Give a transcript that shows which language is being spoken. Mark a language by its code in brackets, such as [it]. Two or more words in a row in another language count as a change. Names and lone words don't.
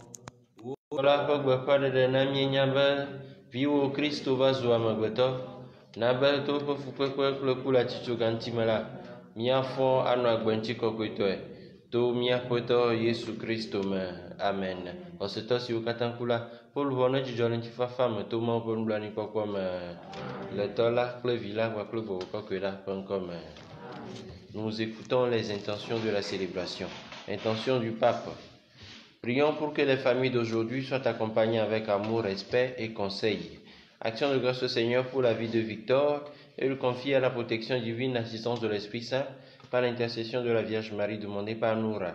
[ee] Wo la ƒe gbeƒãɖeɖe na míenya be viwo Kristo va zu amegbetɔ, na be to woƒe fukpekpe kple ku le atsitsoga ŋuti me la, míafɔ anɔ agbe ŋuti kɔkɔetɔe to míaƒetɔ Yesu Kristo me. Amen. Xɔsetɔ siwo katã ku la, ƒe luʋɔ ne dzidzɔ le ŋutifafa me to Mawu ƒe nublanuikpɔkpɔ me, le tɔ la kple vi la kpakple gbɔgbɔ kɔkɔe la ƒe ŋkɔ me. [fr] Nous écoutons les intentions de la célébration. Intention du pape. Prions pour que les familles d'aujourd'hui soient accompagnées avec amour, respect et conseil. Action de grâce au Seigneur pour la vie de Victor et le confier à la protection divine, l'assistance de l'Esprit Saint par l'intercession de la Vierge Marie demandée par Noura.